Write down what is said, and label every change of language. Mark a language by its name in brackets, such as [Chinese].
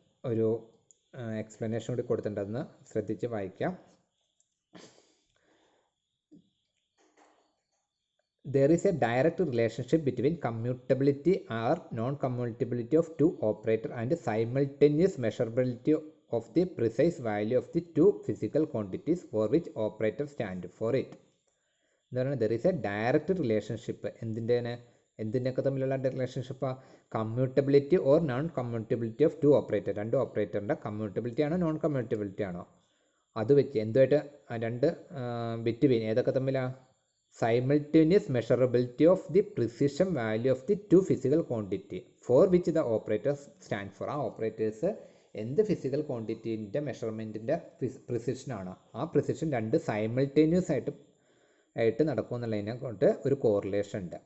[Malayalam] ഒരു എക്സ്പ്ലനേഷൻ കൂടി കൊടുത്തിട്ടുണ്ടെന്ന് ശ്രദ്ധിച്ച് വായിക്കാം. [English] There is a direct relationship between commutability or non-commutability of two operators and simultaneous measurability of the precise value of the two physical quantities for which operators stand for it. [Malayalam] എന്താണ് [English] there is a direct relationship [Malayalam] എന്തിൻ്റെയൊക്കെ തമ്മിലുള്ള റിലേഷൻഷിപ്പാണ്? [English] commutability or non commutability of two operator, [Malayalam] രണ്ട് ഓപ്പറേറ്ററിൻ്റെ കമ്മ്യൂട്ടബിലിറ്റി ആണോ non കമ്മ്യൂട്ടബിലിറ്റി ആണോ അത് വെച്ച് എന്തുമായിട്ട് രണ്ട് between ഏതൊക്കെ തമ്മിലാണ്? [English] simultaneous measurability of the precision value of the two physical quantity for which the operators stand for. [Malayalam] ആ ഓപ്പറേറ്റേഴ്സ് എന്ത് ഫിസിക്കൽ ക്വാണ്ടിറ്റീൻ്റെ മെഷർമെൻറ്റിൻ്റെ പ്രിസിഷനാണ്, ആ പ്രിസിഷൻ രണ്ട് സൈമിൾട്ടേനിയസ് ആയിട്ട് നടക്കുമെന്നുള്ളതിനെ കൊണ്ട് ഒരു കോറിലേഷൻ ഉണ്ട്.